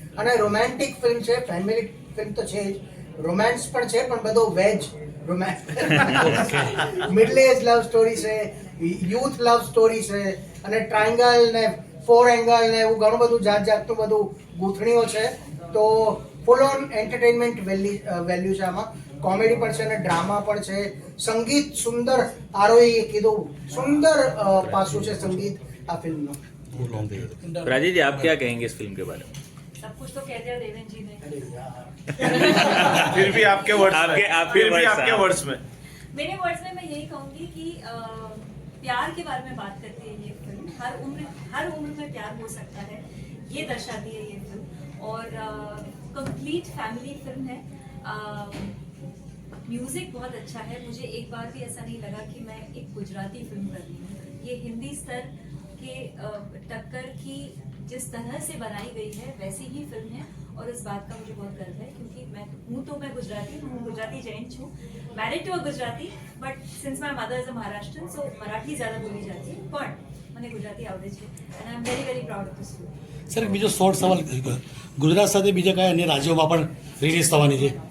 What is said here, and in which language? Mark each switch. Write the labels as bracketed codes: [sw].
[gu] અને romantic film છે, family film તો છે જ, રોમેન્સ પણ છે, પણ બધો વેજ રોમેન્સ, મિડલ એજ લવ સ્ટોરી છે, યુથ લવ સ્ટોરી છે, અને ટ્રાયંગલ ને 4 એંગલ ને એવું ઘણું બધું જાતનું બધું ગૂંથણીઓ છે. તો ફૂલ ઓન એન્ટરટેનમેન્ટ વેલ્યુ છે આમાં. કોમેડી પણ છે અને ડ્રામા પણ છે. સંગીત સુંદર, આરોહી કીધું, સુંદર પાસું છે સંગીત આ ફિલ્મનો. [hi] राजीव जी, आप क्या कहेंगे इस फिल्म के बारे में? सब कुछ तो कह दिया देवेन जी ने. फिर भी आपके वर्ड्स में मेरे वर्ड्स में मैं यही कहूंगी कि प्यार के बारे में बात करती है ये फिल्म. हर उम्र में प्यार हो सकता है, ये दर्शाती है ये फिल्म. और कंप्लीट फैमिली फिल्म है. म्यूजिक बहुत अच्छा है. मुझे एक बार भी ऐसा नहीं लगा कि मैं एक गुजराती फिल्म कर रही हूँ. ये हिंदी स्तर के टक्कर की जिस तरह से बनाई गई है वैसी ही फिल्म है. और इस बात का मुझे बहुत गर्व है क्योंकि मैं गुजराती हूँ, Gujarati Jain छूँ, [en] married to a Gujarati, but since my mother is a Maharashtrian, so [hi] मराठी ज़्यादा बोली जाती है, [gu] पण મને ગુજરાતી આવડે છે [en] And I am very very proud of this film. [gu] Sir, બીજો શોર્ટ સવાલ, ગુજરાત સાથે બીજા કયા અન્ય રાજ્યોમાં પણ રિલીઝ થવાની છે?